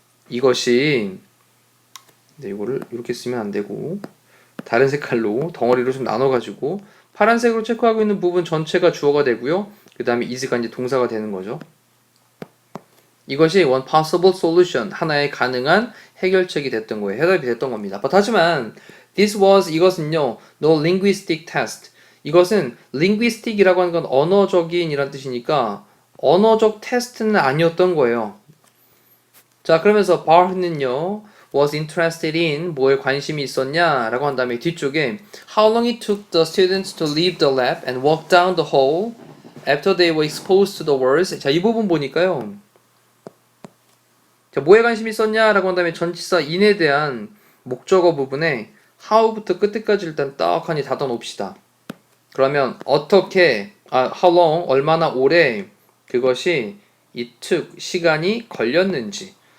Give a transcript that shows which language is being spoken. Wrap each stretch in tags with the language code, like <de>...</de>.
<ko>이것이, 이거를 이렇게 쓰면 안 되고, 다른 색깔로 덩어리로 좀 나눠가지고, 파란색으로 체크하고 있는 부분 전체가 주어가 되고요. 그 다음에 is가 이제 동사가 되는 거죠. 이것이</ko> <en>one possible solution,</en> <ko>하나의 가능한 해결책이 됐던 거예요. 해답이 됐던 겁니다. 하지만 이것은요,</ko> <en>no linguistic test.</en> <ko>이것은 linguistic이라고 하는 건 언어적인 이란 뜻이니까 언어적 테스트는 아니었던 거예요. 자, 그러면서 바흐는요,</ko> <en>was interested in,</en> <ko>뭐에 관심이 있었냐 라고 한 다음에 뒤쪽에</ko> <en>how long it took the students to leave the lab and walk down the hall, after they were exposed to the words.</en> <ko>자, 이 부분 보니까요. 자, 뭐에 관심이 있었냐라고 한 다음에 전치사 in에 대한 목적어 부분에 how부터 끝까지 일단 떡하니 닫아 놓읍시다. 그러면 어떻게,</ko> <en>how long,</en> <ko>얼마나 오래 그것이</ko> <en>it took,</en> <ko>시간이 걸렸는지.</ko>